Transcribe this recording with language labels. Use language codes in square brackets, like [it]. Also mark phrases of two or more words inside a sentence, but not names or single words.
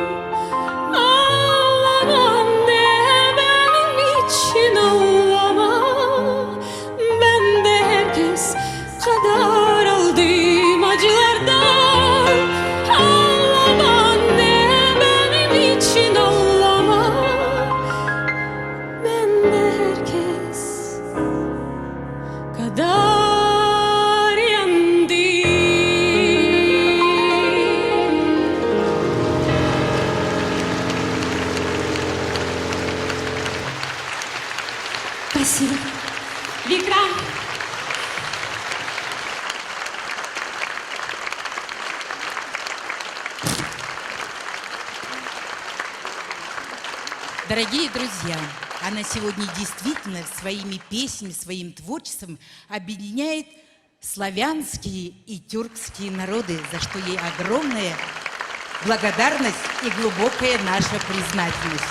[tr] Ağlama anne benim için ağlama, ben de herkes kadar aldım acılardan. Ağlama anne benim için ağlama, ben de herkes kadar yandım. [ru] Спасибо. Викра. Дорогие друзья, она сегодня действительно своими песнями, своим творчеством объединяет славянские и тюркские народы, за что ей огромная благодарность и глубокая наша признательность.